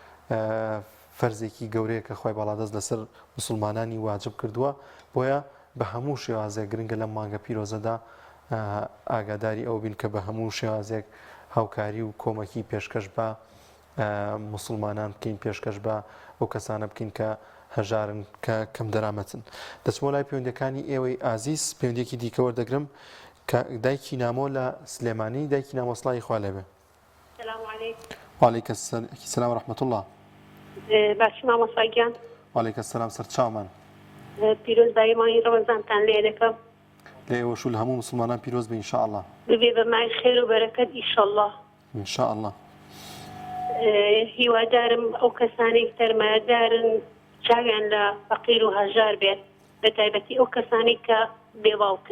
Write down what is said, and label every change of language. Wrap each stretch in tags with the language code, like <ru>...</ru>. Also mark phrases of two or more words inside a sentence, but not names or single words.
<ckb>فەرزێکی گەورەیە کە خۆی باڵادەست لەسەر موسڵمانانی واجب کردووە بۆیە بە هەموو شێوازێک گرنگە لەم مانگە پیرۆزەدا ئاگاداری ئەو بین کە بە هەموو شێوازێک هاوکاری و کۆمەکی پێشکەش بە موسڵمانان بکەین پێشکەش بە ئەو کەسانە بکەین کە هەژارن کە کەم دەرامەتن. دەچمە لای پەیوەندەکانی ئێوەی ئازیز پەیوەندێکی دیکە وەردەگرم کە دایکی نامۆ لە سلێمانی دایکی نامۆسڵای خوا لێبێ.</ckb> <ar>وعلیکم السلام ورحمة الله.</ar> <ckb>باش مامۆستاگیان.</ckb> <ar>وعلیکم السلام سەرچاومان.</ar> <ckb>پیرۆزبایی مانگی ڕەمەزانتان لێ دەکەم. لە ئێوەش و لە هەموو موسڵمانان پیرۆز بێ ئینشاءالله. ببێ بە مای خێر و بەرەکەت ئینشاءالله. ئینشاءالله. هیوادارم ئەو کەسانێک سەرمایەدارن چاویان لە فەقیر و هەژار بێت بە تایبەتی ئەو کەسانێک کە بێباوکن.</ckb>